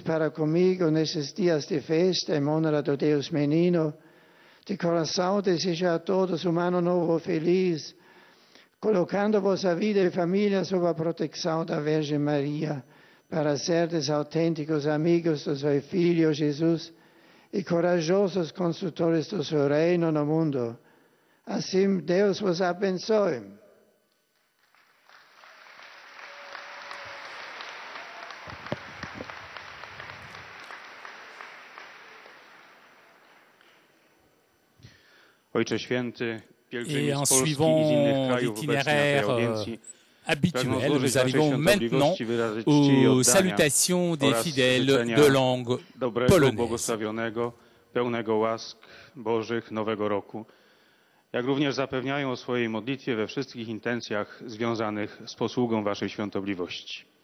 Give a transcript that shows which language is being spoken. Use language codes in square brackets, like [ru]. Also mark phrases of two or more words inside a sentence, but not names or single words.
[pt] para comigo nesses dias de festa em honra do Deus Menino, de coração desejo a todos um ano novo feliz, colocando vossa vida e família sob a proteção da Virgem Maria, para serdes autênticos amigos do seu Filho Jesus e corajosos construtores do seu reino no mundo. Assim, Deus vos abençoe. [pl] Ojcze Święty, pielgrzymi [fr] Et en [pl] z Polski i z innych [fr] suivant [pl] krajów obecni na tej [fr] l'itinéraire [pl] audiencji, [fr] habituel, [pl] pragnę [fr] nous [pl] złożyć waszej [fr] arrivons maintenant [pl] świątobliwości, wyrazić czci i [fr] aux [pl] oddania [fr] salutations des [pl] oraz [fr] fidèles [pl] życzenia [fr] de langue [pl] dobrego, [fr] polonaise. [pl] błogosławionego, pełnego łask Bożych Nowego Roku, jak również zapewniają o swojej modlitwie we wszystkich intencjach związanych z posługą waszej świątobliwości.